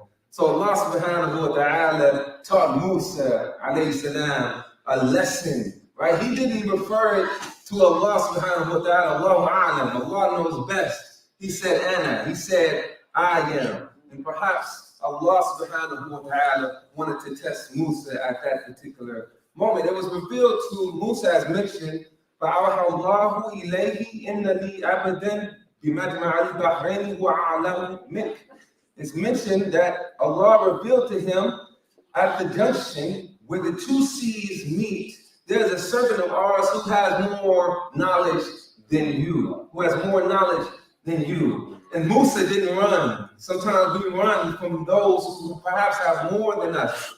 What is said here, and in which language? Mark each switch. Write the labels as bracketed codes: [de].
[en] So Allah subhanahu wa ta'ala taught Musa alayhi salam a lesson, right? He didn't refer it to Allah subhanahu wa ta'ala, Allahu a'lam, Allah knows best. He said Ana, he said I am. And perhaps Allah subhanahu wa ta'ala wanted to test Musa at that particular moment. It was revealed to Musa as mentioned, [ar] فَأَوْحَى اللَّهُ إِلَيْهِ إِنَّ لِي عَبْدًا بِمَجْمَعِ الْبَحْرَيْنِ وَأَعْلَمُ مِنْكَ. [en] It's mentioned that Allah revealed to him at the junction where the two seas meet, there's a servant of ours who has more knowledge than you, who has more knowledge than you. And Musa didn't run. Sometimes we run from those who perhaps have more than us.